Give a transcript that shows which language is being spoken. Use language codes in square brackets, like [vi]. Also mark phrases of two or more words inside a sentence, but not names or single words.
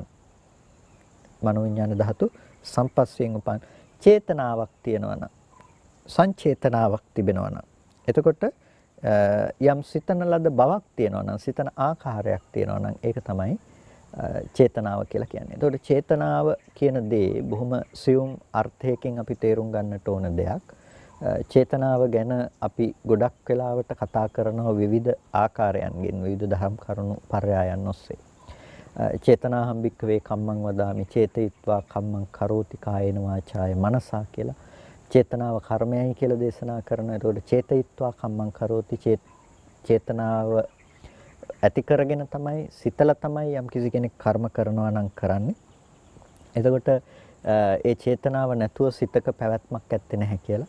[si] මනෝවිඤ්ඤාණ ධාතු සම්පස්සයෙන් උපන් චේතනාවක් තියෙනවා නම් සංචේතනාවක් තිබෙනවා නම් එතකොට යම් සිතන ලද බවක් තියෙනවා නම් සිතන ආකාරයක් තියෙනවා නම් ඒක තමයි චේතනාව කියලා කියන්නේ. එතකොට චේතනාව කියන දේ බොහොම සියුම් අර්ථයකින් අපි තේරුම් ගන්නට ඕන දෙයක්. චේතනාව ගැන අපි ගොඩක් වෙලාවට කතා කරනවා විවිධ ආකාරයන්ගෙන් විවිධ ධර්ම කරුණු පරයයන් ඔස්සේ. [pi] චේතනාහම් භික්ඛවේ කම්මං වදාමි චේතයිත්වා කම්මං කරෝති කායේන වාචාය මනසා කියලා. [si] චේතනාව කර්මයයි කියලා දේශනා කරනවා. ඒතකොට [pi] චේතයිත්වා කම්මං කරෝති [si] චේතනාව ඇති කරගෙන තමයි සිතලා තමයි යම් කිසි කෙනෙක් කර්ම කරනවා නම් කරන්නේ. එතකොට ඒ චේතනාව නැතුව සිතක පැවැත්මක් ඇත්තේ නැහැ කියලා.